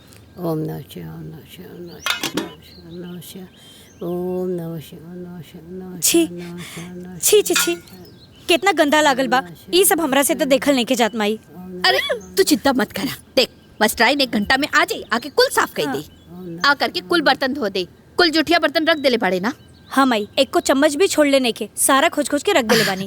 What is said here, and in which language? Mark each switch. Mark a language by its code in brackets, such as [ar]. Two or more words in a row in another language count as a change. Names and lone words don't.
[sa] ओम नमः शिवाय, ओम नमः शिवाय, ओम नमः शिवाय, ओम नमः शिवाय, ओम नमः शिवाय, ओम नमः [bho] छी [sa] शिवाय। [bho] छी छी छी, कितना गंदा लागल बा। ई सब हमरा से तो देखल नहीं के जात माई। अरे तू चिंता मत करा, देख मस्टराइन 1 घंटा में आ जाई, आके कुल साफ कर दे। आ करके कुल बर्तन धो दे, कुल जुठिया बर्तन रख देले पड़े ना। हाँ माई, एक को चम्मच भी छोड़ लेने के, सारा खोज खोज के रख देले बानी।